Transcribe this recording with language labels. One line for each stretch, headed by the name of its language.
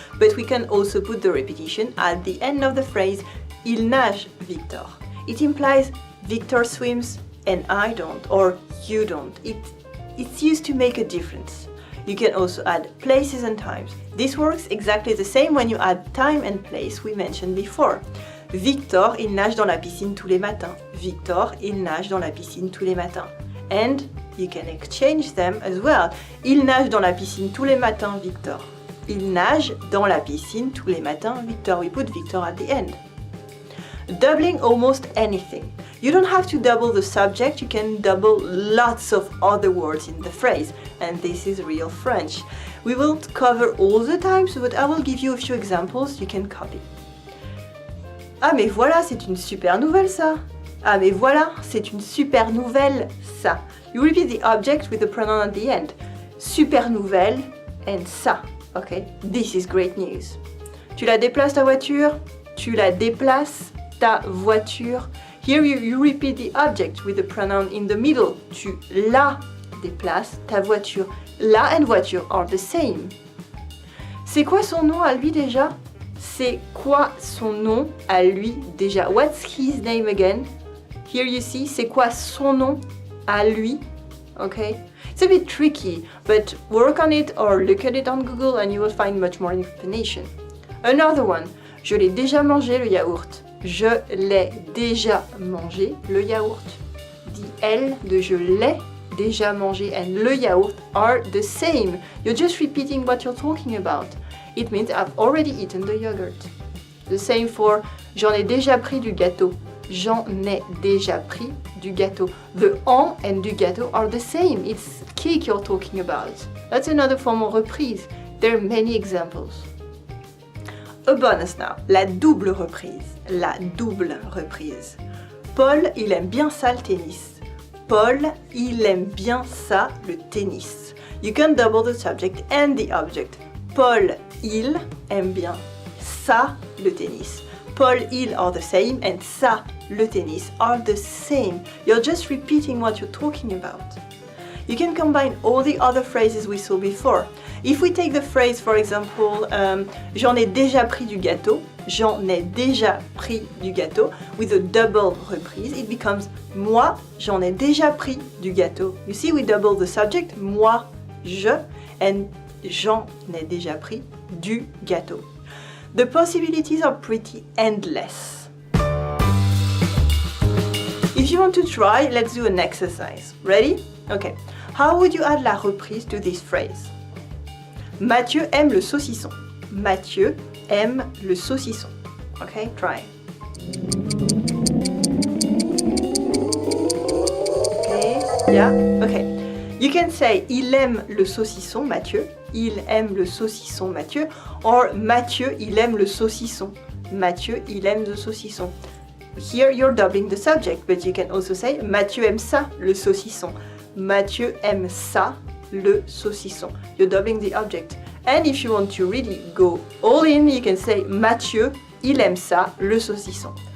English: But we can also put the repetition at the end of the phrase,
French: il nage Victor.
English: It implies Victor swims and I don't, or you don't. It's used to make a difference. You can also add places and times. This works exactly the same when you add time and place we mentioned before.
French: Victor, il nage dans la piscine tous les matins. Victor, il nage dans la piscine tous les matins.
English: And you can exchange them as well.
French: Il nage dans la piscine tous les matins, Victor. Il nage dans la piscine tous les matins, Victor.
English: We put Victor at the end. Doubling almost anything. You don't have to double the subject, you can double lots of other words in the phrase, and this is real French. We won't cover all the times, but I will give you a few examples you can copy.
French: Ah mais voilà, c'est une super nouvelle ça. Ah mais voilà, c'est une super nouvelle ça.
English: You repeat the object with the pronoun at the end.
French: Super nouvelle
English: and ça. Okay, this is great news.
French: Tu la déplaces ta voiture? Tu la déplaces ta voiture?
English: Here you repeat the object with the pronoun in the middle.
French: Tu la déplaces ta voiture. La and voiture
English: are the same.
French: C'est quoi son nom à lui déjà? C'est quoi son nom à lui déjà?
English: What's his name again? Here you see,
French: c'est quoi son nom à lui?
English: Okay? It's a bit tricky, but work on it or look at it on Google and you will find much more information. Another one.
French: Je l'ai déjà mangé le yaourt. Je l'ai déjà mangé le yaourt. The elle de je l'ai déjà mangé and le yaourt
English: are the same. You're just repeating what you're talking about. It means I've already eaten the yogurt. The same for
French: j'en ai déjà pris du gâteau. J'en ai déjà pris du gâteau.
English: The en and du gâteau are the same. It's cake you're talking about. That's another form of reprise. There are many examples. A bonus now.
French: La double reprise. La double reprise. Paul, il aime bien ça le tennis. Paul, il aime bien ça le tennis.
English: You can double the subject and the object.
French: Paul, il aime bien ça le tennis.
English: Paul, il are the same and ça, le tennis, are the same. You're just repeating what you're talking about. You can combine all the other phrases we saw before. If we take the phrase, for example,
French: j'en ai déjà pris du gâteau, j'en ai déjà pris du gâteau,
English: with a double reprise, it becomes
French: moi, j'en ai déjà pris du gâteau.
English: You see, we double the subject, moi, je, and
French: j'en ai déjà pris du gâteau.
English: The possibilities are pretty endless. If you want to try, let's do an exercise. Ready? Okay. How would you add la reprise to this phrase?
French: Mathieu aime le saucisson. Mathieu aime le saucisson.
English: Okay, try. Okay, yeah, okay. You can say
French: il aime le saucisson, Mathieu. Il aime le saucisson, Mathieu. Or Mathieu, il aime le saucisson. Mathieu, il aime le saucisson.
English: Here you're doubling the subject, but you can also say
French: Mathieu aime ça, le saucisson. Mathieu aime ça, le saucisson.
English: You're doubling the object. And if you want to really go all in, you can say
French: Mathieu, il aime ça, le saucisson.